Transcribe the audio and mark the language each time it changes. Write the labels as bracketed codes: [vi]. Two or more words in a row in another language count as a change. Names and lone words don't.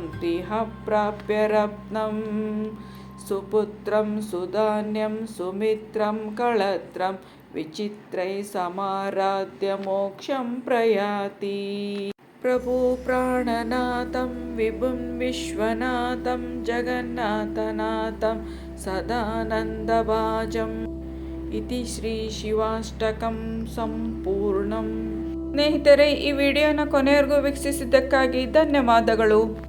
[sa] ತಿಹ ಪ್ರಾಪ್ಯ ರತ್ನಂ ಸುಪುತ್ರಂ ಸುಧಾನ್ಯಂ ಸುಮಿತ್ರಂ ಕಳತ್ರಂ ವಿಚಿತ್ರೈ ಸಮಾರಾಧ್ಯ ಮೋಕ್ಷಂ ಪ್ರಯಾತಿ ಪ್ರಭು ಪ್ರಾಣನಾಥಂ ವಿಭುಂ ವಿಶ್ವನಾಥಂ ಜಗನ್ನಾಥನಾಥಂ ಸದಾನಂದಭಾಜಂ ಇತಿ ಶ್ರೀ ಶಿವಾಷ್ಟಕಂ ಸಂಪೂರ್ಣಂ. [kn] ಸ್ನೇಹಿತರೆ, ಈ ವಿಡಿಯೋನ ಕೊನೆಯವರೆಗೂ ವೀಕ್ಷಿಸಿದ್ದಕ್ಕಾಗಿ ಧನ್ಯವಾದಗಳು.